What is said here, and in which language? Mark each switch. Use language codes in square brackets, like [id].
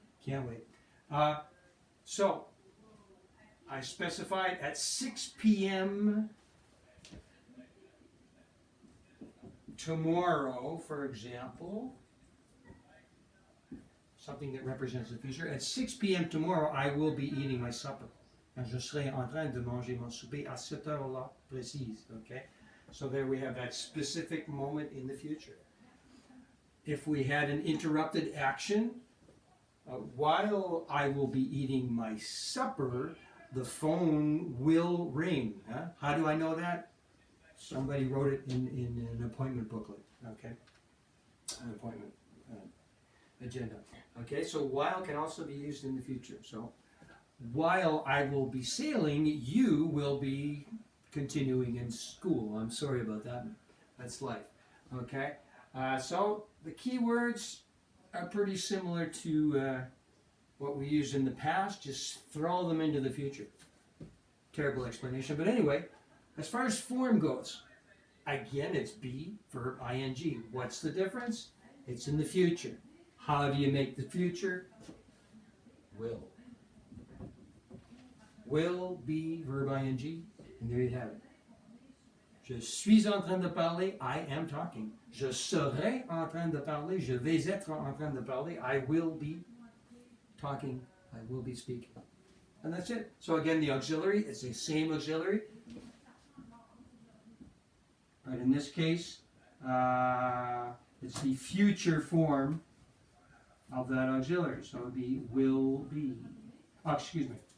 [en] Can't wait. So, I specified at 6 p.m. tomorrow, for example, something that represents the future. At 6 p.m. tomorrow, I will be eating my supper. [fr] And je serai en train de manger mon souper à cette heure-là précise. [en] Okay? So there we have that specific moment in the future. If we had an interrupted action, while I will be eating my supper, the phone will ring. Huh? How do I know that? Somebody wrote it in an appointment booklet. Okay, an appointment agenda. Okay, so while can also be used in the future. So while I will be sailing, you will be continuing in school. I'm sorry about that. That's life. Okay, so the key words are pretty similar to what we used in the past. Just throw them into the future. Terrible explanation, but anyway, as far as form goes, again it's be, verb, ing. What's the difference? It's in the future. How do you make the future? Will. Will, be, verb, ing, and there you have it. [fr] Je suis en train de parler, [en] I am talking. [fr] Je serai en train de parler, je vais être en train de parler, [en] I will be talking, I will be speaking. And that's it. So again, the auxiliary is the same auxiliary. But in this case, it's the future form of that auxiliary. So it would be will be. Oh, excuse me.